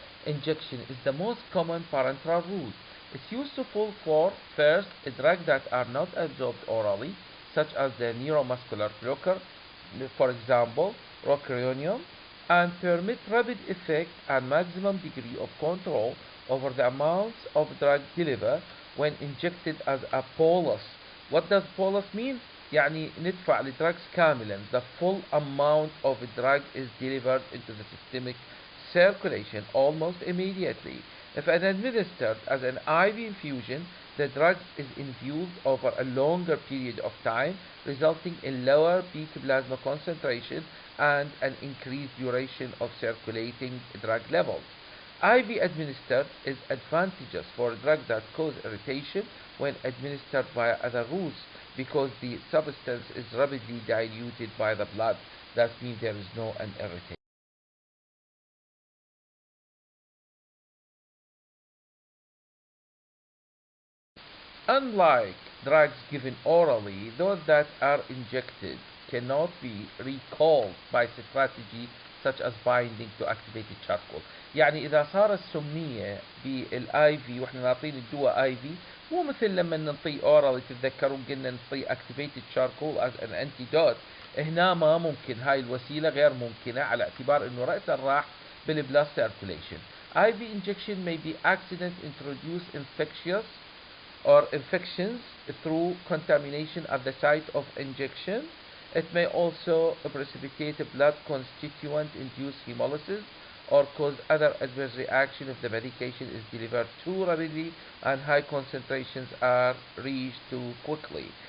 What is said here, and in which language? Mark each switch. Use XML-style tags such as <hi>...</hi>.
<en>injection is the most common parenteral route. It's useful for, first, drugs that are not absorbed orally, such as the neuromuscular blocker, for example, rocuronium, and permit rapid effect and maximum degree of control over the amounts of drug delivered when injected as a bolus. What does bolus mean?</en> <ar>يعني ندفع الدراجز كاملا.</ar> <en>The full amount of drug is delivered into the systemic circulation almost immediately. If administered as an IV infusion, the drug is infused over a longer period of time, resulting in lower peak plasma concentration and an increased duration of circulating drug levels. IV administered is advantageous for drugs that cause irritation when administered via other routes because the substance is rapidly diluted by the blood. That means there is no an irritation. Unlike drugs given orally, those that are injected cannot be recalled by strategy such as binding to activated charcoal.</en> <ar>يعني إذا صارت السمية بالاي في واحنا ناطين الدواء اي في مو مثل لما نعطيه اورال تتذكرون قلنا نعطيه</ar> <en>activated charcoal as an antidote.</en> <ar>هنا ما ممكن، هاي الوسيلة غير ممكنة على اعتبار انه رأسا راح بالبلاد circulation.</ar> <en>IV injection may be accident introduce infectious or infections through contamination at the site of injection. It may also precipitate blood constituent induce hemolysis or cause other adverse reaction if the medication is delivered too rapidly and high concentrations are reached too quickly.</en>